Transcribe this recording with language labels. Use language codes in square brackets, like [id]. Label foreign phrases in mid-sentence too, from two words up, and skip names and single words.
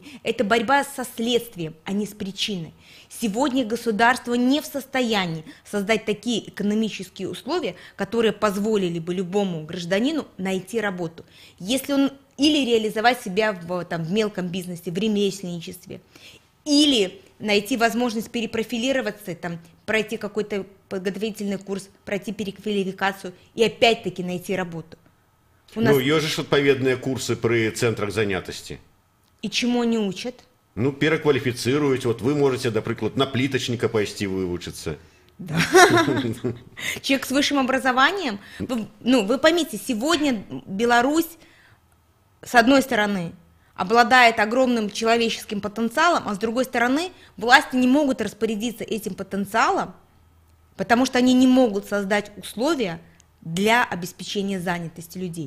[ru] Это борьба со следствием, а не с причиной. Сегодня государство не в состоянии создать такие экономические условия, которые позволили бы любому гражданину найти работу. Если он или реализовать себя в мелком бизнесе, в ремесленничестве, или найти возможность перепрофилироваться, там, пройти какой-то подготовительный курс, пройти переквалификацию и опять-таки найти работу. [be] Ну, ёсць ж адпаведныя курсы пры цэнтрах занятасці. [ru] І чему они учат? Ну, перакваліфіцыруюць. Вот вы можете, например, на плиточника пойти выучиться. Да. Человек с высшим образованием. Вы поймите, сегодня Беларусь, с одной стороны, обладает огромным человеческим потенциалом, а с другой стороны, власти не могут распорядиться этим потенциалом, потому что они не могут создать условия для обеспечения занятости людей.